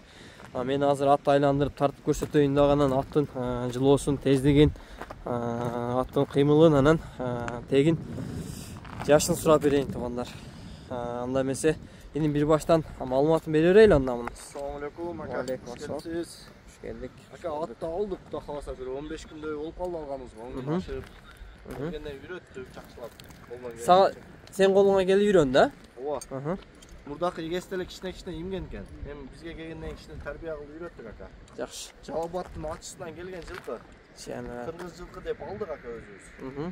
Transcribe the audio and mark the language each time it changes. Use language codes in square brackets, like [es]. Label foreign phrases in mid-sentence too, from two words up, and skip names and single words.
[ky] Мен азыр атты айландырып тартып көрсөтөйүн даган, аттын жылоосун, тездигин, аттын кыймылын, анан тегин жашын сурап берейин тугандар. Анда эмесе эми бир баштан маалыматын бере берели анда муну. [ar] السلام عليكم aka. [ky] Кош келдик. Aka atты алдык, Кудай кааласа бир 15 күндөй болуп калды алганыбызга. Ону ашып, келгенден үйрөттүк, жакшылап. Сага сен колуңа келип үйрөн да? Ооба. Мурдакы эгеси деле кичине ийимген экен. Эми бизге келгенден кичине тарбия кылып үйрөттүк ака. Жакшы. Жалбаттын ачысынан келген жылкы. Кыргыз жылкы деп алдык ака өзүбүз.